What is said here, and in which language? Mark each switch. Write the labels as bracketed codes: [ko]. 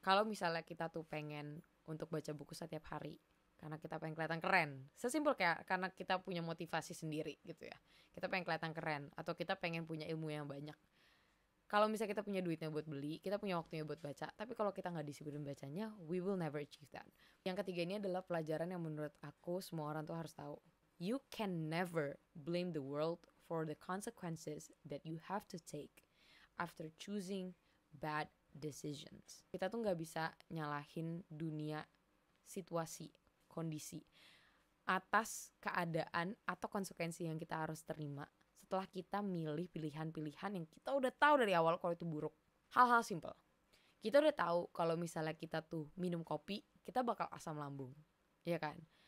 [id] Kalau misalnya kita tuh pengen untuk baca buku setiap hari karena kita pengen kelihatan keren, sesimpel kayak karena kita punya motivasi sendiri gitu ya, kita pengen kelihatan keren, atau kita pengen punya ilmu yang banyak. Kalau misalnya kita punya duitnya buat beli, kita punya waktunya buat baca, tapi kalau kita gak disiplin bacanya, [en] we will never achieve that. [id] Yang ketiga ini adalah pelajaran yang menurut aku semua orang tuh harus tahu. [en] You can never blame the world for the consequences that you have to take after choosing bad decisions. [id] Kita tuh gak bisa nyalahin dunia, situasi, kondisi atas keadaan atau konsekuensi yang kita harus terima setelah kita milih pilihan-pilihan yang kita udah tahu dari awal kalau itu buruk. Hal-hal simple. Kita udah tahu kalau misalnya kita tuh minum kopi, kita bakal asam lambung, ya kan?